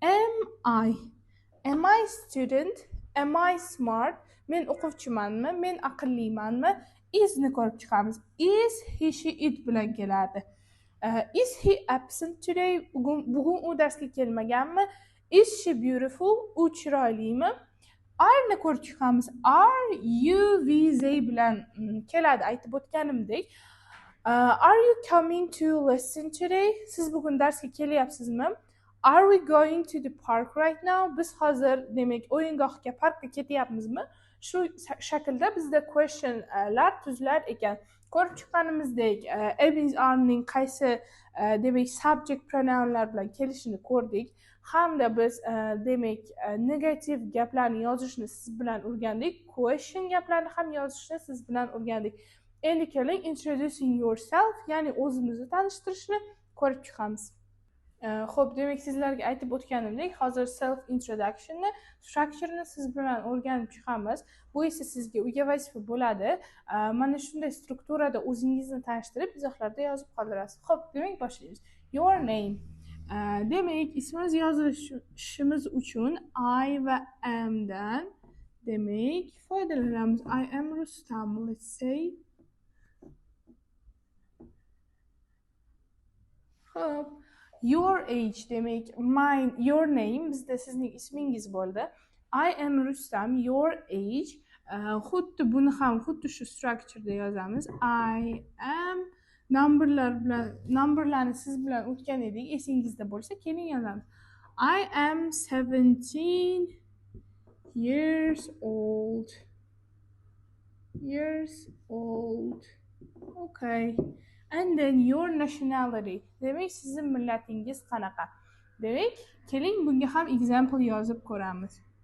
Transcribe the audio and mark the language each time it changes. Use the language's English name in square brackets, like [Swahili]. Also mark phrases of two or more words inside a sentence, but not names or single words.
[English] Am I student? Am I smart? [Uzbek] Men o'quvchimanmi? Men aqllimanmi? Is ni ko'rib chiqamiz. [English] Is he, she, it [Uzbek] bilan kelardi. [English] Is he absent today? [Uzbek] Bugun u darsga kelmaganmi? [English] Is she beautiful? [Uzbek] U chiroylimi? Are ni ko'rib chiqamiz. [English] Are you, we, they [Uzbek] bilan keladi. Aytib o'tganimdek. [English] Are you coming to lesson today? [Uzbek] Siz bugun darsga kelyapsizmi? [English] Are we going to the park right now? [Uzbek] Biz hozir demak o'yingohga, parkka ketyapmizmi? Shu shaklda bizda questionlar tuzilar ekan. Ko'rib chiqqanimizdek, is, arening qaysi demak [English] subject pronounlar [Uzbek] bilan kelishini ko'rdik. Hamda biz demak negativ gaplarni yozishni siz bilan o'rgandik. Question gaplarni ham yozishni siz bilan o'rgandik. Endi keling [English] introducing yourself, [Uzbek] ya'ni o'zimizni tanishtirishni ko'rib chiqamiz. Xo'p, demak sizlarga aytib o'tganimdek, hozir [English] self introductionni, [Uzbek] structure'ni siz bilan o'rganib chiqamiz. Bu esa sizga uyga vazifa bo'ladi. Mana shunday strukturada o'zingizni tanishtirib, izohlarda yozib qoldirasiz. Xo'p, demak boshlaymiz. [English] Your name. [Uzbek] Demak, ismingiz yozishimiz uchun I va am dan demak foydalanamiz. [English] I am Rustam, let's say. Xo'p, your age demak your name [Uzbek] bizda sizning ismingiz bo'ldi. [English] I am Rustam, your age. [Uzbek] Xuddi buni ham xuddi shu structureda yozamiz. [English] I am [Uzbek] numberlarni siz bilan o'tgan edik, esingizda bo'lsa keling yozamiz. [English] I am 17 years old. Okay. And then your nationality. [Uzbek] Demak, sizning millatingiz qanaqa? Demak, keling bunga ham example yozib ko'ramiz.